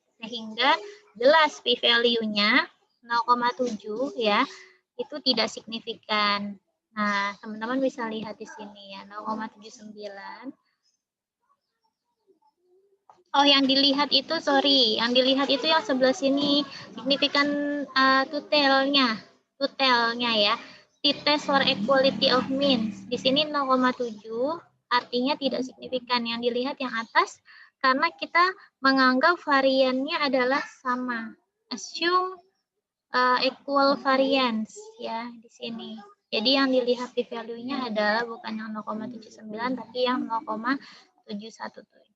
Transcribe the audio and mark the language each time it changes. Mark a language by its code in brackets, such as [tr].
[id] Sehingga jelas p-value-nya 0,7 ya, itu tidak signifikan. Nah, teman-teman bisa lihat di sini ya, 0,79. Oh, yang dilihat itu, sorry, yang dilihat itu yang sebelah sini, signifikan tutelnya ya. [en] T-test for equality of means. [id] Di sini 0,7, artinya tidak signifikan. Yang dilihat yang atas, karena kita menganggap variannya adalah sama. [en] Assume equal variance [id] ya di sini. Jadi yang dilihat p-value-nya adalah bukan yang 0,79 tapi yang 0,717.